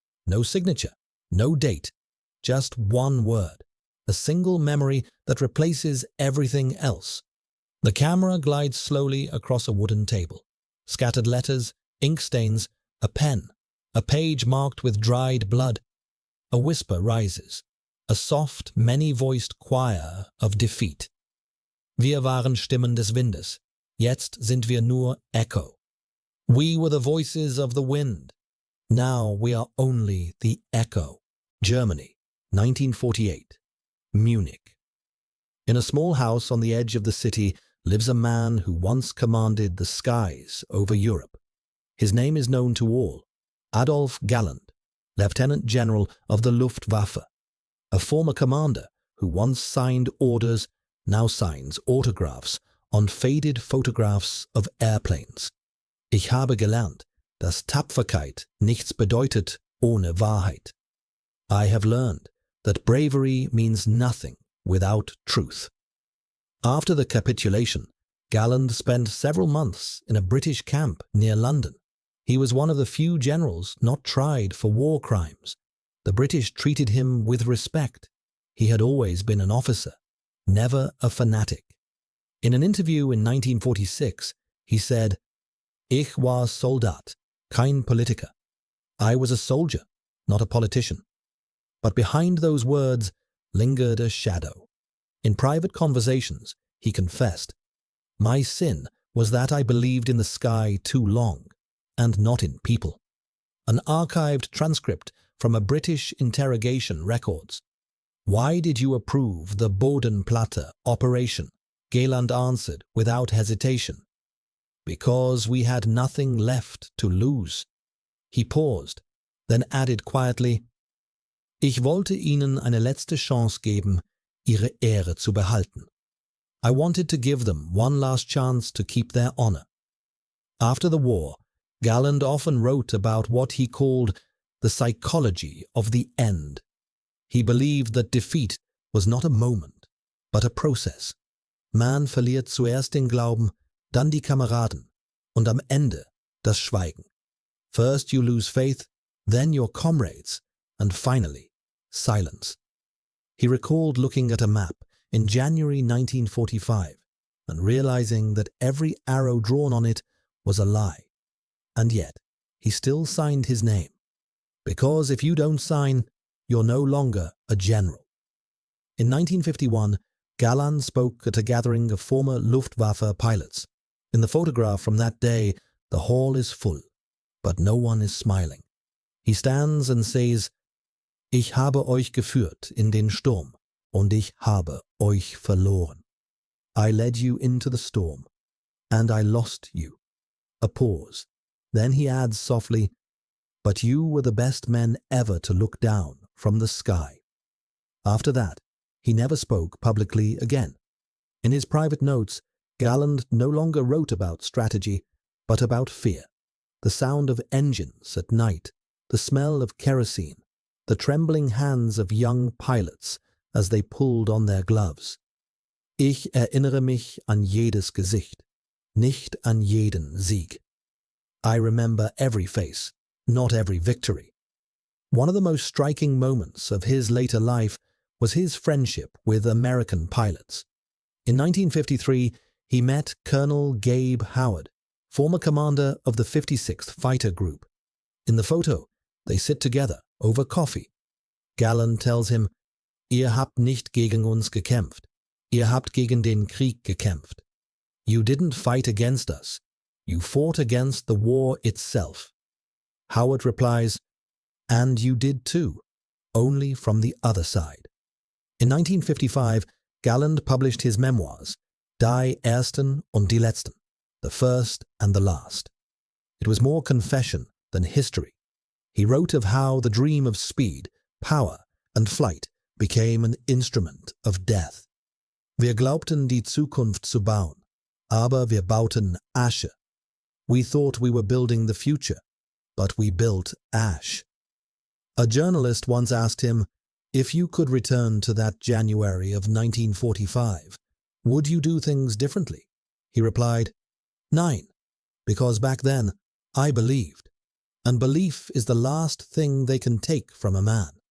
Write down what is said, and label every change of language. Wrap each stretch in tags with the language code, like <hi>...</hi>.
<en>No signature, no date, just one word, a single memory that replaces everything else. The camera glides slowly across a wooden table. Scattered letters, ink stains, a pen, a page marked with dried blood. A whisper rises, a soft, many-voiced choir of defeat.</en> <de>Wir waren Stimmen des Windes. Jetzt sind wir nur Echo.</de> <en>We were the voices of the wind. Now we are only the echo. Germany, 1948. Munich. In a small house on the edge of the city lives a man who once commanded the skies over Europe. His name is known to all. Adolf Galland, Lieutenant General of the Luftwaffe. A former commander who once signed orders, now signs autographs on faded photographs of airplanes.</en> <de>Ich habe gelernt, dass Tapferkeit nichts bedeutet ohne Wahrheit.</de> <en>I have learned that bravery means nothing without truth. After the capitulation, Galland spent several months in a British camp near London. He was one of the few generals not tried for war crimes. The British treated him with respect. He had always been an officer, never a fanatic. In an interview in 1946, he said,</en> <de>Ich war Soldat, kein Politiker.</de> <en>I was a soldier, not a politician. But behind those words lingered a shadow. In private conversations, he confessed, My sin was that I believed in the sky too long, and not in people. An archived transcript from a British interrogation records. Why did you approve the Bodenplatte operation? Galland answered without hesitation. Because we had nothing left to lose. He paused, then added quietly,</en> <de>Ich wollte Ihnen eine letzte Chance geben, Ihre Ehre zu behalten.</de> <en>I wanted to give them one last chance to keep their honor. After the war, Galland often wrote about what he called the psychology of the end. He believed that defeat was not a moment, but a process.</en> <de>Man verliert zuerst den Glauben, dann die Kameraden, und am Ende das Schweigen.</de> <en>First you lose faith, then your comrades, and finally, silence. He recalled looking at a map in January 1945 and realizing that every arrow drawn on it was a lie. And yet, he still signed his name. Because if you don't sign, you're no longer a general. In 1951, Galland spoke at a gathering of former Luftwaffe pilots. In the photograph from that day, the hall is full, but no one is smiling. He stands and says,</en> <de>Ich habe euch geführt in den Sturm, und ich habe euch verloren.</de> <en>I led you into the storm, and I lost you. A pause. Then he adds softly, But you were the best men ever to look down from the sky. After that, he never spoke publicly again. In his private notes, Galland no longer wrote about strategy, but about fear. The sound of engines at night, the smell of kerosene, the trembling hands of young pilots as they pulled on their gloves.</en> <de>Ich erinnere mich an jedes Gesicht, nicht an jeden Sieg.</de> <en>I remember every face, not every victory. One of the most striking moments of his later life was his friendship with American pilots. In 1953, he met Colonel Gabe Howard, former commander of the 56th Fighter Group. In the photo, they sit together over coffee.</en> <de>Galland</de> <en>tells him,</en> <de>Ihr habt nicht gegen uns gekämpft. Ihr habt gegen den Krieg gekämpft.</de> <en>You didn't fight against us. You fought against the war itself. Howard replies, And you did too, only from the other side. In 1955, Galland published his memoirs, Die Ersten und die Letzten, the first and the last. It was more confession than history. He wrote of how the dream of speed, power, and flight became an instrument of death.</en> <de>Wir glaubten, die Zukunft zu bauen, aber wir bauten Asche.</de> <en>We thought we were building the future, but we built ash. A journalist once asked him, If you could return to that January of 1945, would you do things differently? He replied, Nein, because back then I believed, and belief is the last thing they can take from a man.</en>